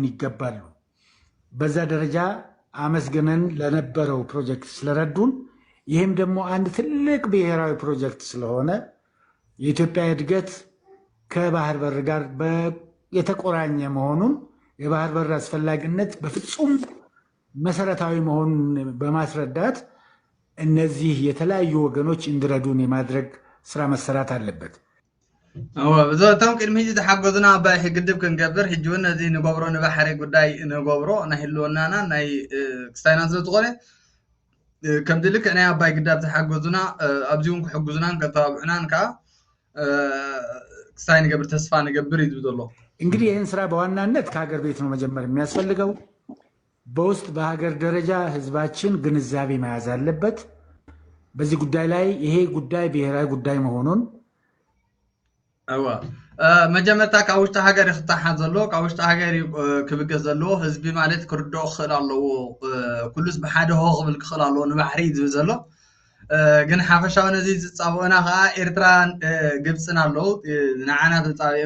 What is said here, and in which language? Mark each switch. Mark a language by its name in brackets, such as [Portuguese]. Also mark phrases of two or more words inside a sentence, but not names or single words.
[Amharic] ይገባሉ። በዛ ደረጃ አመስግነን ለነበረው ፕሮጀክት ስለረዱን ይህም ደግሞ አንድ ትልቅ ብሔራዊ ፕሮጀክት ስለሆነ የኢትዮጵያ እድገት ከባህር በር ጋር የተቆራኘ መሆኑን የባህር በር አስፈላጊነት በፍጹም መሰረታዊ መሆኑን በማስረዳት እነዚህ የተለያዩ ወገኖች እንዲረዱን የማድረግ ስራ መሰራት አለበት። [Tigrinya] በዞቶም ቅድሚ ሕጂ ዝሓገዙና ኣባይ ግድብ ክንገብር ሕጂ እውን ነዚ ንገብሮ ንባሕሪ ጉዳይ ንገብሮ ናይ ህልውናና ናይ ክስታይና ስለዝኾነ ከምዚ ልክዕ ናይ ኣባይ ግዳብ ዝሓገዙና ኣብዚ እውን ክሕግዙናን ከተባብዑናን ከዓ ክስታይ ንገብር ተስፋ ንገብር እዩ ዘሎ። [Amharic] እንግዲህ ይህን ስራ በዋናነት ከሀገር ቤት ነው መጀመር የሚያስፈልገው። በውስጥ በሀገር ደረጃ ህዝባችን ግንዛቤ መያዝ አለበት። በዚህ ጉዳይ ላይ ይሄ ጉዳይ ብሔራዊ ጉዳይ መሆኑን [Tigrinya] መጀመርታ ካብ ውሽጢ ሃገር ይኽታሓዝ ዘለዎ ካብ ውሽጢ ሃገር ክብገስ ዘለዎ ህዝቢ ማለት ክርድኦ ክኽእል ኣለዎ ኩሉስ ብሓደ ሆ ክብል ክኽእል ኣለዎ ንባሕሪ ዝብል ዘሎ ግን ሓፈሻዊ ነዚ ዝፃብኡና ከዓ ኤርትራን ግብፅን ኣለዉ ንዓና ተፃቢኦምና